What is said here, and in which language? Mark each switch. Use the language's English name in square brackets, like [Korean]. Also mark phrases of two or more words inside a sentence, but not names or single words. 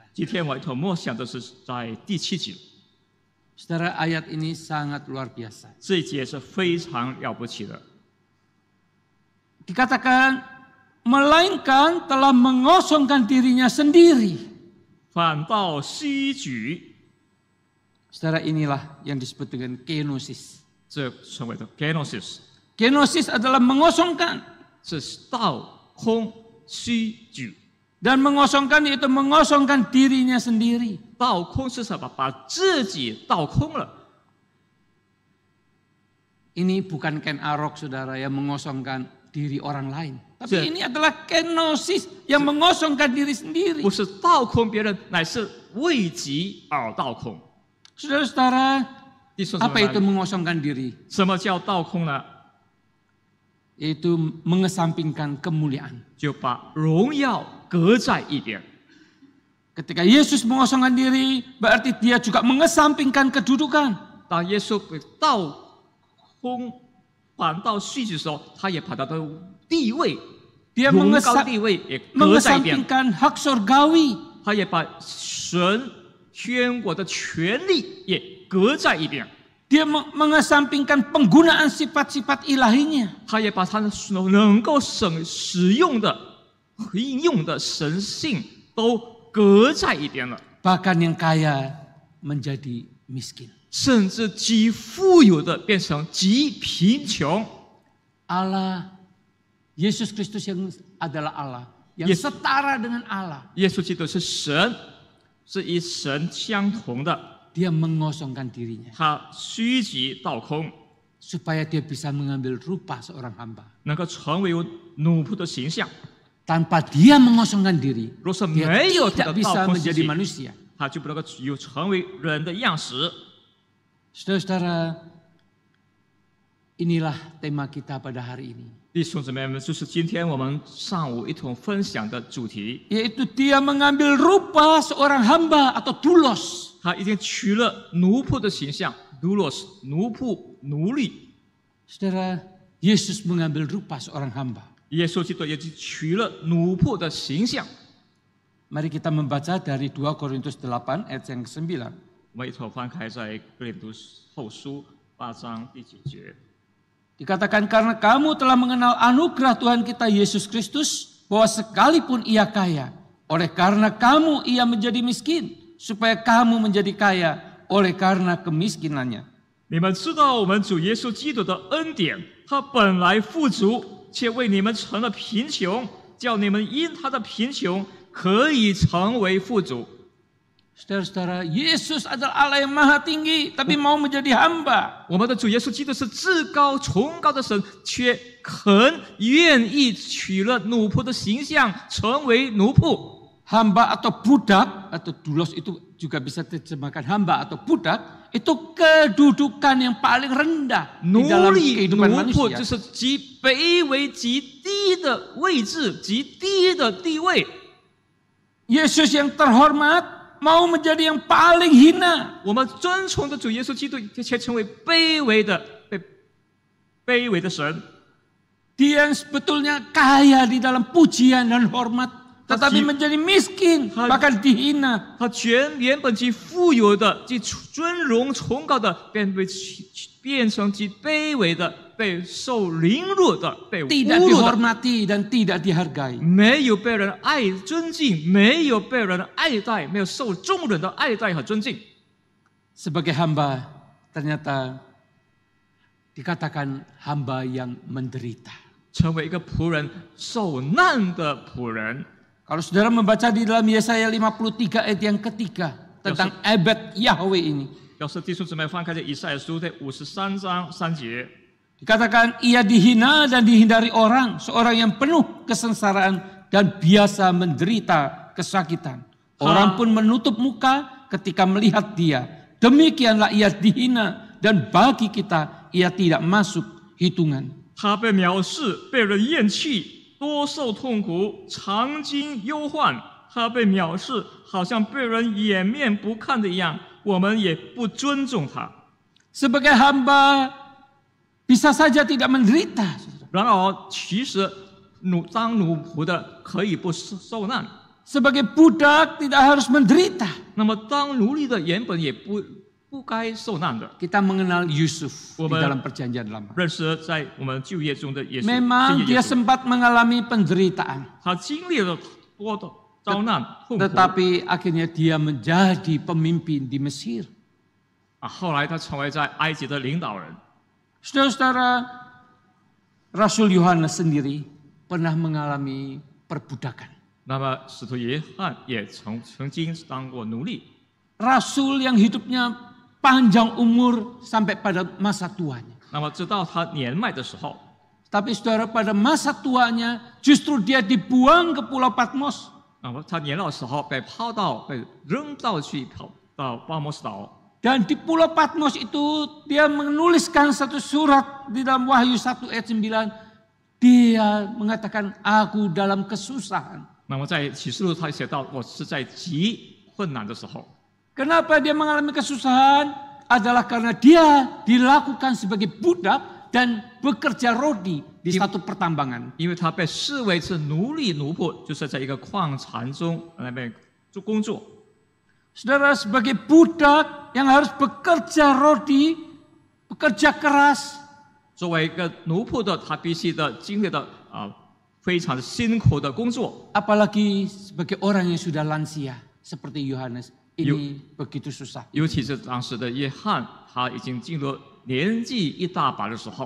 [Chinese] 今天我头默想的是在第7节， [Indonesian] Saudara, ayat ini sangat luar biasa. [Chinese] 这一节是非常了不起的。 [Indonesian] Dikatakan, melainkan telah mengosongkan dirinya sendiri. [Chinese] 反倒虚举， [Indonesian] Saudara, inilah yang disebut dengan kenosis. [Chinese] 这称为的 kenosis， [Indonesian] Kenosis adalah mengosongkan. [Chinese] 是倒空虚举。 [Indonesian] Dan mengosongkan yaitu mengosongkan dirinya sendiri. [Chinese] 倒空是什么？把自己倒空了。 [Indonesian] Ini bukan Ken Arok, saudara, yang mengosongkan diri orang lain. Tapi ini adalah kenosis yang mengosongkan diri sendiri. [Chinese] 不是倒空别人，乃是为己而倒空。 [Indonesian] Saudara-saudara, [Chinese] 弟兄姊 [Indonesian] apa [Chinese] 妹 [Indonesian] itu [Chinese] 们， [Indonesian] mengosongkan diri? [Chinese] 什么叫倒空呢？ [Indonesian] Yaitu mengesampingkan kemuliaan. [Chinese] 就把荣耀隔在一边。 [Indonesian] Ketika Yesus mengosongkan diri, berarti dia juga mengesampingkan kedudukan. [Chinese] 当耶稣倒空反倒虚举的时候，他也把他的地位、 [Indonesian] Dia [Chinese] 荣高地位也隔在一边， [Indonesian] mengesampingkan hak surgawi. [Chinese] 他也把神天国的权利也隔在一边。 [Indonesian] Dia mengesampingkan penggunaan sifat-sifat ilahinya. [Chinese] 他也把他能够使用的、应用的神性都隔在一边了。 [Indonesian] Bahkan yang kaya menjadi miskin. [Chinese] 甚至极富有的变成极贫穷。 [Indonesian] Allah, Yesus Kristus yang adalah Allah, yang setara dengan Allah. [Chinese] 耶稣基督是神，是与神相同的。 [Indonesian] Dia mengosongkan dirinya [Chinese] 他虚极倒空， [Indonesian] supaya dia bisa mengambil rupa seorang hamba. [Chinese] 能够成为奴仆的形象。 [Indonesian] Tanpa dia mengosongkan diri, [Chinese] 若是 [Indonesian] dia [Chinese] 没有他 [Indonesian] tidak [Chinese] 的倒 [Indonesian] bisa [Chinese] 空时 [Indonesian] menjadi [Chinese] 期， [Indonesian] manusia. [Chinese] 他就不能够成为人的样式。 [Indonesian] Saudara-saudara, inilah tema kita pada hari ini. [Chinese] 弟兄姊妹们，就是今天我们上午一同分享的主题。 [Indonesian] Yaitu dia mengambil rupa seorang hamba atau doulos. [Chinese] 他已经取了奴仆的形象 ，doulos， 奴仆、奴隶。 [Indonesian] Saudara, Yesus mengambil rupa seorang hamba. [Chinese] 耶稣基督也取了奴仆的形象。 [Indonesian] Mari kita membaca dari 2 Korintus 8 ayat yang ke-9. [Chinese] 我们一同翻开在哥林多后书8章第9节。 [Indonesian] Dikatakan karena kamu telah mengenal anugerah Tuhan kita Yesus Kristus, bahwa sekalipun ia kaya, oleh karena kamu ia menjadi miskin, supaya kamu menjadi kaya oleh karena kemiskinannya. [Chinese] 你们知道我们主耶稣基督的恩典，他本来富足，却为你们成了贫穷，叫你们因他的贫穷可以成为富足。 [Indonesian] Saudara-saudara, Yesus adalah Allah yang maha tinggi, tapi mau menjadi hamba. [Chinese] 我们的主耶稣基督是至高崇高的神，却愿意取了奴仆的形象，成为奴仆。 [Indonesian] Hamba atau budak, atau doulos itu juga bisa diterjemahkan hamba atau budak, itu kedudukan yang paling rendah di [Chinese] 奴 [Indonesian] dalam [Chinese] 隶、 [Indonesian] kehidupan [Chinese] 奴仆 [Indonesian] manusia. [Chinese] 就是极卑微、极低的位置、极低的地位。 [Indonesian] Yesus yang terhormat mau menjadi yang paling hina. [Chinese] 我们尊崇的主耶稣基督，却成为卑微的神。 [Indonesian] Dia yang sebetulnya kaya di dalam pujian dan hormat, tetapi menjadi miskin, bahkan dihina. [Chinese] 他原本极富有的、极尊荣崇高的，变成极卑微的，被受凌辱的，被侮 [Indonesian] Tidak [Chinese] 辱的， [Indonesian] dihormati dan tidak dihargai. [Chinese] 没有被人尊敬，没有被人爱戴，没有受众人的爱戴和尊敬。 [Indonesian] Sebagai hamba, ternyata dikatakan hamba yang menderita. [Chinese] 成为一个仆人，受难的仆人。 [Indonesian] Kalau saudara membaca di dalam Yesaya 53 ayat yang ketiga tentang [Hebrew] ebed Yahweh [Indonesian] ini. [Chinese] 要是弟兄姊妹翻开这以赛亚书的53章3节， [Indonesian] Dikatakan ia dihina dan dihindari orang, seorang yang penuh kesengsaraan dan biasa menderita kesakitan. Orang pun menutup muka ketika melihat dia. Demikianlah ia dihina dan bagi kita ia tidak masuk hitungan. [Chinese] 他被藐视，被人厌弃，多受痛苦，常经忧患。他被藐视，好像被人掩面不看的一样，我们也不尊重他。 [Indonesian] Sebagai hamba bisa saja tidak menderita. [Chinese] 然而，其实当奴仆的可以不受难， [Indonesian] Sebagai budak tidak harus menderita. [Chinese] 那么当奴隶的原本也不该受难的。 [Indonesian] Kita mengenal Yusuf di Woman. dalam perjanjian lama. [Chinese] 认识在我们旧约中的耶稣， [Indonesian] Memang [Chinese] 新约 [Indonesian] dia [Chinese] 耶稣 [Indonesian] sempat mengalami penderitaan. [Chinese] 他经历了多的遭难痛苦 [Indonesian] Tetapi akhirnya dia menjadi pemimpin di Mesir. [Chinese] 后来他成为在埃及的领导人。 [Indonesian] Saudara-saudara, Rasul Yohanes sendiri pernah mengalami perbudakan. [Chinese] 那么使徒约翰也曾经当过奴隶。 [Indonesian] Rasul yang hidupnya panjang umur sampai pada masa tuanya. [Chinese] 那么直到他年迈的时候， [Indonesian] Tapi saudara, pada masa tuanya justru dia dibuang ke Pulau Patmos. [Chinese] 那么他年老的时候被扔到巴摩斯岛。 [Indonesian] Dan di Pulau Patmos itu dia menuliskan satu surat di dalam Wahyu 1 ayat 9. Dia mengatakan, aku dalam kesusahan. [Chinese] 那么在启示录他写到，我是在极困难的时候。 [Indonesian] Kenapa dia mengalami kesusahan? Adalah karena dia dilakukan sebagai budak dan bekerja rodi di satu pertambangan. [Chinese] 因为他被视为是奴隶奴仆，就是在一个矿场中那边做工作。 [Indonesian] Saudara, sebagai budak yang harus bekerja rodi, bekerja keras. [Chinese] 作为一个奴仆的，他必须的经历的非常辛苦的工作。 [Indonesian] Apalagi sebagai orang yang sudah lansia seperti Yohanes. Ini begitu susah. [Chinese] 尤其是当时的约翰，他已经进入年纪一大把的时候。